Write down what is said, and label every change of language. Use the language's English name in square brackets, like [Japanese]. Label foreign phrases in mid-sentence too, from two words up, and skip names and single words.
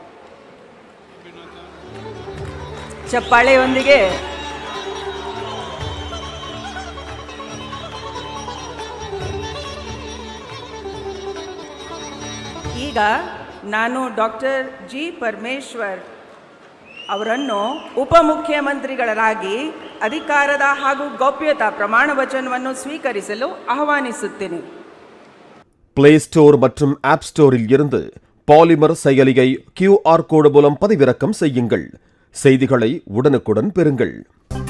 [Kannada] ಚಪ್ಪಾಳೆಯೊಂದಿಗೆ ಈಗ ನಾನು ಡಾಕ್ಟರ್ ಜಿ. ಪರಮೇಶ್ವರ್ ಅವರನ್ನು ಉಪಮುಖ್ಯಮಂತ್ರಿಗಳಾಗಿ ಅಧಿಕಾರದ ಹಾಗೂ ಗೌಪ್ಯತಾ ಪ್ರಮಾಣ ವಚನವನ್ನು ಸ್ವೀಕರಿಸಲು ಆಹ್ವಾನಿಸುತ್ತೇನೆ. [Tamil] பிளே ஸ்டோர் மற்றும் ஆப் ஸ்டோரில் இருந்து பாலிமர் செயலியை QR கோடு மூலம் பதிவிறக்கம் செய்யுங்கள். செய்திகளை உடனுக்குடன் பெறுங்கள்.